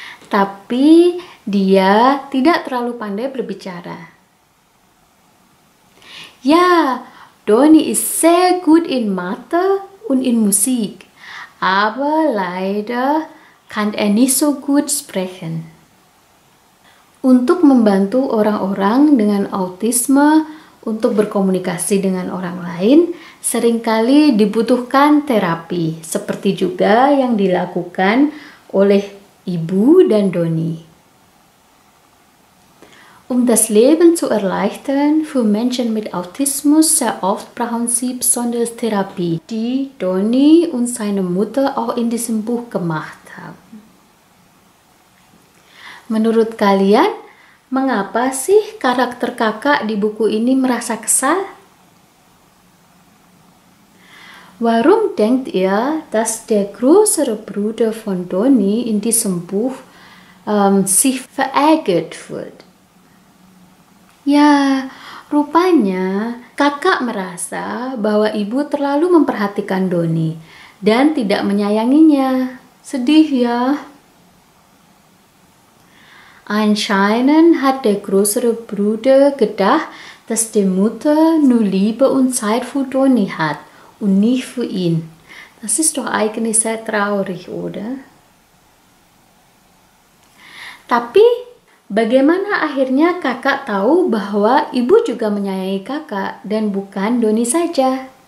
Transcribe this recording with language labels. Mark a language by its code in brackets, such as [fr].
[id] Tapi dia tidak terlalu pandai berbicara. [de] Ja, Doni ist sehr gut in Mathe und in Musik, aber leider kann er nicht so gut sprechen. [id] Untuk membantu orang-orang dengan autisme untuk berkomunikasi dengan orang lain, seringkali dibutuhkan terapi, seperti juga yang dilakukan oleh Ibu dan Doni. [de] Um das Leben zu erleichtern, für Menschen mit Autismus sehr oft brauchen sie besonders Therapie, die Doni und seine Mutter auch in diesem Buch gemacht haben. [id] Menurut kalian, mengapa sih karakter kakak di buku ini merasa kesal? [de] Warum denkt ihr, dass der größere Bruder von Doni in diesem Buch sich verärgert wird? [id] Ya, rupanya kakak merasa bahwa ibu terlalu memperhatikan Doni dan tidak menyayanginya. Sedih ya. [de] Anscheinend hat der größere Bruder gedacht, dass die Mutter nur Liebe und Zeit für Donny hat und nicht für ihn. Das ist doch eigentlich sehr traurig, oder? [id] Tapi, bagaimana akhirnya kakak tahu bahwa ibu juga menyayangi kakak dan bukan Donny saja?